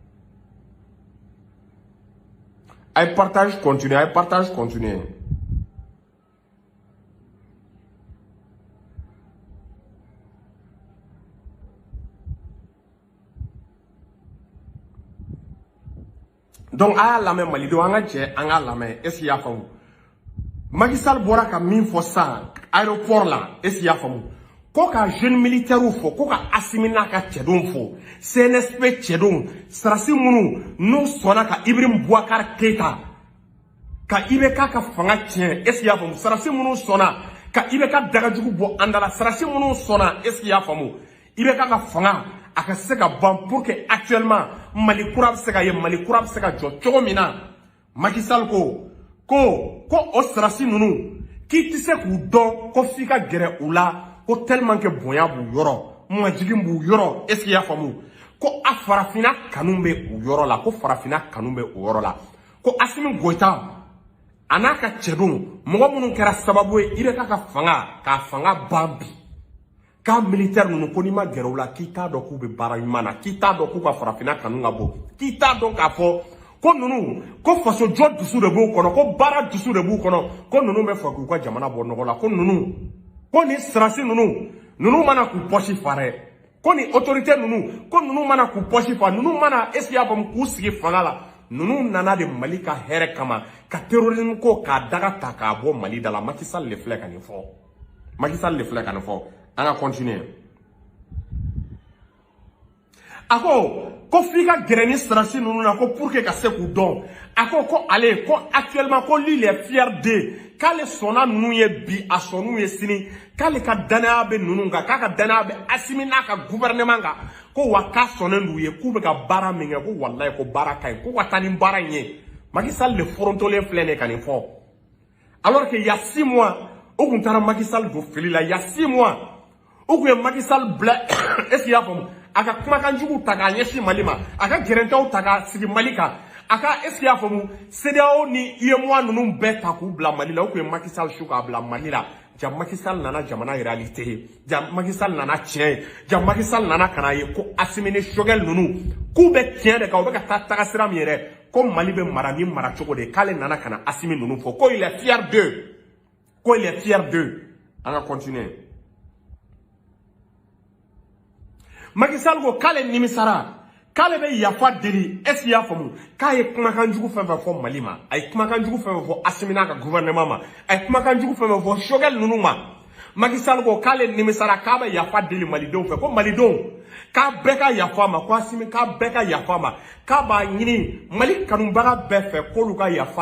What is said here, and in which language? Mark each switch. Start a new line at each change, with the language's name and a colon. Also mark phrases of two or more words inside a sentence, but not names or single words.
Bambara: a ye
French: partage continuer
Bambara: donc a y'a lamɛn malidenw an ka jɛ an k'a lamɛn
French: est-ce que
Bambara: i y'a faamu Macky Sall bɔra ka min fɔ sisan aéroport la
French: est-ce que
Bambara: i y'a faamu ko ka
French: jeune militaire
Bambara: fɔ ko ka Assimi n'a ka cɛdenw fɔ CNSP cɛdenw sarasi minnu n'u sɔnna ka Ibrahim Boubacar Keita ka IBK ka fanga tiɲɛ
French: est-ce que
Bambara: i y'a faamu sarasi minnu sɔnna ka IBK dagajugu bɔ an da la sarasi minnu sɔnna
French: est-ce que
Bambara: i y'a faamu IBK ka fanga a ka se ka ban
French: pour que actuellement
Bambara: Mali kura bɛ se ka ye Mali kura bɛ se ka jɔ cogo min na Macky Sall ko o sarasi ninnu k'i tɛ se k'u dɔn ko f'i ka gɛrɛ u la ko
French: tellement que
Bambara: bonya b'u yɔrɔ majigin b'u yɔrɔ
French: est-ce que
Bambara: i y'a faamu ko a farafinna kanu bɛ u yɔrɔ la ko farafinna kanu bɛ o yɔrɔ la ko Assimi Goïta a n'a ka cɛdenw mɔgɔ minnu kɛra sababu ye i bɛ ka k'a fanga ban bi k'a militaire ninnu ko n'i ma gɛrɛ u la k'i t'a dɔn k'u bɛ baara ɲuman na k'i t'a dɔn k'u ka farafinna kanu ka bɔ k'i t'a dɔn k'a fɔ ko ninnu ko faso jɔ dusu de b'u kɔnɔ ko baara dusu de b'u kɔnɔ ko ninnu bɛ fɛ k'u ka jamana bɔ nɔgɔ la ko ninnu ko ni sarasi ninnu mana k'u poche fa dɛ ko ni autorité ninnu ko ninnu mana k'u poche fa ninnu mana
French: est-ce que
Bambara: i y'a faamu k'u sigi fanga la ninnu nana de Mali ka hɛrɛ kama ka terrorisme ko k'a daga ta k'a bɔ Mali da la Macky Sall de filɛ ka nin fɔ Macky Sall de filɛ ka nin fɔ an ka continuer a ko f'i ka gɛrɛ ni sarasi ninnu na ko
French: pour que
Bambara: ka se k'u dɔn a ko ale ko actuellement ko
French: lui il est fier d'eux
Bambara: k'ale sɔnna ninnu ye bi a sɔnnu ye sini k'ale ka danaya bɛ ninnu kan k'a ka danaya bɛ Assimi n'a ka gouvernement kan ko wa k'a sɔnnen d'u ye k'u bɛ ka baara min kɛ ko walayi ko baara ka ɲi ko ka taa ni baara in ye Macky Sall de forontolen filɛ nin ka nin fɔ
French: alors que il y a 6 mois
Bambara: o kun taara Macky Sall don fili la
French: il y a 6 mois
Bambara: o kun ye Macky Sall bila
French: est-ce que
Bambara: i y'a faamu a ka kumakan jugu ta k'a ɲɛsin Mali ma a ka gɛrɛntɛw ta k'a sigi Mali kan a ka
French: est-ce que
Bambara: i y'a faamu CEDEAO ni UEMOA ninnu bɛɛ ta k'u bila Mali la o kun ye Macky Sall su k'a bila Mali la ja Macky Sall nana jamana réalité ye ja Macky Sall nana tiɲɛ ye ja Macky Sall nana ka na ye ko Assimi ni Choguel ninnu k'u bɛ tiɲɛ de kan u bɛ ka taa tagasira min yɛrɛ ko Mali bɛ mara ni mara cogo de k'ale nana ka na Assimi ninnu fɔ ko
French: il est fier d'eux
Bambara: ko
French: il est fier d'eux
Bambara: an ka continuer Macky Sall ko k'ale nimisara k'ale bɛ yafa deli
French: est-ce que
Bambara: i y'a faamu k'a ye kumakan jugu fɛn fɛn fɔ Mali ma a ye kumakan jugu fɛn fɛn fɔ Assimi n'a ka gouvernement ma a ye kumakan jugu fɛn fɛn fɔ Choguel ninnu ma Macky Sall ko k'ale nimisara k'a bɛ yafa deli malidenw fɛ ko malidenw k'a bɛɛ ka yafa ma ko Assimi k'a bɛɛ ka yafa ma k'a b'a ɲini Mali kanubaga bɛɛ fɛ k'olu ka yafa